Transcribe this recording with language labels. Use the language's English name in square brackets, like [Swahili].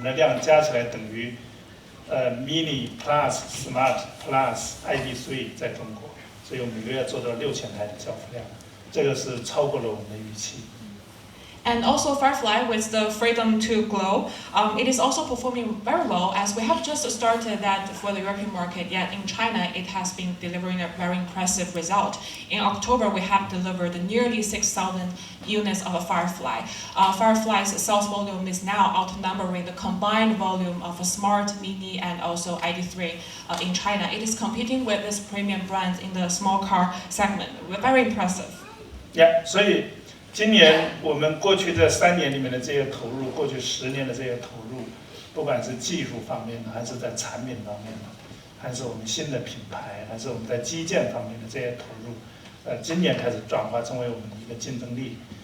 [Chinese] 我们的量加起来等于Mini Plus、Smart Plus、ID.3 在中国，所以我们每个月做到6000台的交付量，这个是超过了我们的预期。 [English] And also Firefly with the freedom to glow, it is also performing very well as we have just started that for the European market, yet in China it has been delivering a very impressive result. In October we have delivered nearly 6,000 units of a Firefly. Firefly's sales volume is now outnumbering the combined volume of a Smart, Mini and also ID.3 in China. It is competing with this premium brand in the small car segment. We're very impressive. [Chinese] Yeah, 所以今年我们过去这3年里面的这些投入，过去10年的这些投入，不管是技术方面的，还是在产品方面的，还是我们新的品牌，还是我们在基建方面的这些投入，今年开始转化成为我们的一个竞争力。